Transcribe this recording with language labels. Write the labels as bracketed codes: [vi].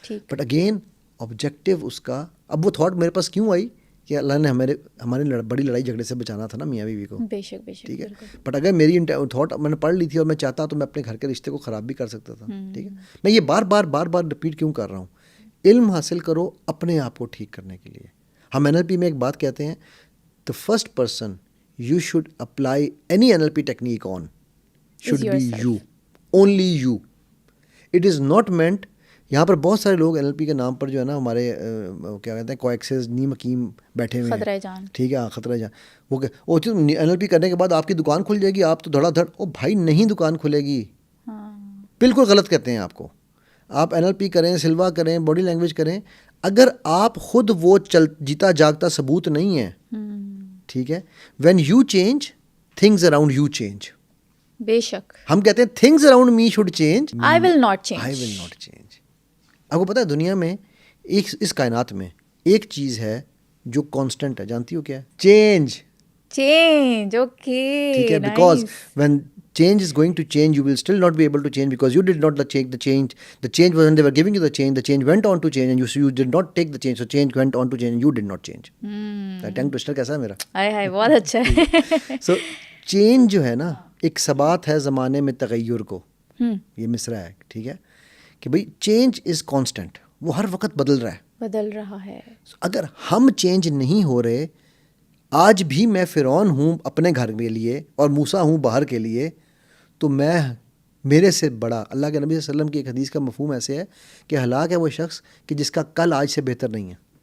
[ur] But again objective اس کا, اب وہ تھاٹ میرے پاس کیوں آئی کہ اللہ نے ہمارے بڑی لڑائی جھگڑے سے بچانا تھا نا میاں بیوی کو. بے شک ٹھیک ہے, بٹ اگر میری تھاٹ میں نے پڑھ لی تھی اور میں چاہتا تو میں اپنے گھر کے رشتے کو خراب بھی کر سکتا تھا. ٹھیک ہے, میں یہ بار بار ریپیٹ کیوں کر رہا ہوں, علم حاصل کرو اپنے آپ کو ٹھیک کرنے کے لیے. ہم NLP میں ایک بات کہتے ہیں, [en] the first person you should apply any NLP technique on should be you, only you. It is not meant, [ur] یہاں پر بہت سارے لوگ NLP کے نام پر جو ہے نا ہمارے کیا کہتے ہیں کویکسز نیم حکیم بیٹھے ہوئے ہیں, خطرہ جان. ٹھیک ہے, خطرہ جان. وہ NLP کرنے کے بعد آپ کی دکان کھل جائے گی, آپ تو دھڑا دھڑ, او بھائی نہیں دکان کھلے گی. بالکل غلط کہتے ہیں آپ کو. آپ NLP کریں, سلوا کریں, باڈی لینگویج کریں, اگر آپ خود وہ جیتا جاگتا ثبوت نہیں ہے, ٹھیک ہے, [en] When you change things around you change. [ur] بے شک ہم کہتے ہیں [en] Things around me should change, I will not change. [ur] آپ کو پتہ ہے دنیا میں اس کائنات میں ایک چیز ہے جو کانسٹنٹ ہے, جانتی ہو کیا ہے؟ چینج. [en] okay, [ur] ٹھیک ہے, [en] Because when change is going to change, you will still not be able to change because you did not take the change. The change was when they were giving you the change went on to change and you did not take the change, so change went on to change and you did not change. [ur] Tongue toaster کیسا ہے میرا؟ ہائے بہت اچھا ہے. So change جو ہے نا ایک ثبات ہے زمانے میں تغیر کو, یہ مصرع ہے, ٹھیک ہے, کہ بھئی [en] change is constant, [ur] وہ ہر وقت بدل رہا ہے. اگر ہم چینج نہیں ہو رہے, آج بھی میں فرعون ہوں اپنے گھر کے لیے اور موسیٰ ہوں باہر کے لیے, تو میرے سے بڑا اللہ کے نبی صلی اللہ علیہ وسلم کی ایک حدیث کا مفہوم ایسے ہے کہ ہلاک ہے وہ شخص کہ جس کا کل آج سے بہتر نہیں ہے.